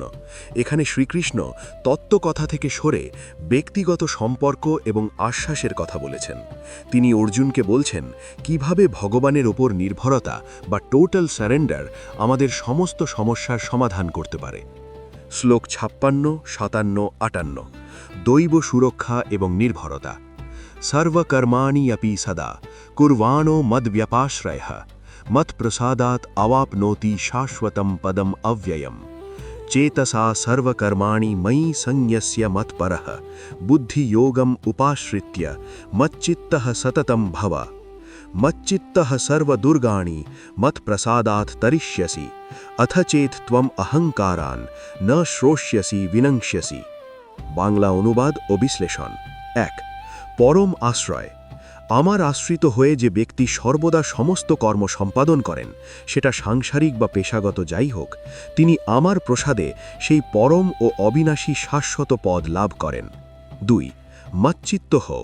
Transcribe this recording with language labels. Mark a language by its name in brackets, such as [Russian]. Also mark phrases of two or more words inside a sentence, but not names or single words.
[Bangla] এখানে শ্রীকৃষ্ণ তত্ত্বকথা থেকে সরে ব্যক্তিগত সম্পর্ক এবং আশ্বাসের কথা বলেছেন। তিনি অর্জুনকে বলছেন কিভাবে ভগবানের ওপর নির্ভরতা বা [English] total surrender [Bangla] আমাদের সমস্ত সমস্যার সমাধান করতে পারে। শ্লোক 56, 57, 58 দৈব সুরক্ষা এবং নির্ভরতা। [Sanskrit] सर्वकर्माणि अपि सदा कुर्वाणो मद्व्यपाश्रयः मत्प्रसादात् अवाप्नोति शाश्वतं पदम् अव्ययम् चेतसा सर्वकर्माणि मयि संयस्य मत्परः बुद्धियोगम् उपाश्रित्य मच्चित्तः सततं भव मच्चित्तः सर्वदुर्गाणि मत्प्रसादात् तरिष्यसि अथ चेत् त्वम् अहङ्कारान् न श्रोष्यसि विनङ्क्ष्यसि। [Bangla] বাংলা অনুবাদ ও বিশ্লেষণ। 1 পরম আশ্রয়। আমার আশ্রিত হয়ে যে ব্যক্তি সর্বদা সমস্ত কর্ম সম্পাদন করেন, সেটা সাংসারিক বা পেশাগত যাই হোক, তিনি আমার প্রসাদে সেই পরম ও অবিনাশী শাশ্বত পদ লাভ করেন। 2 মচ্চিত্ত হও।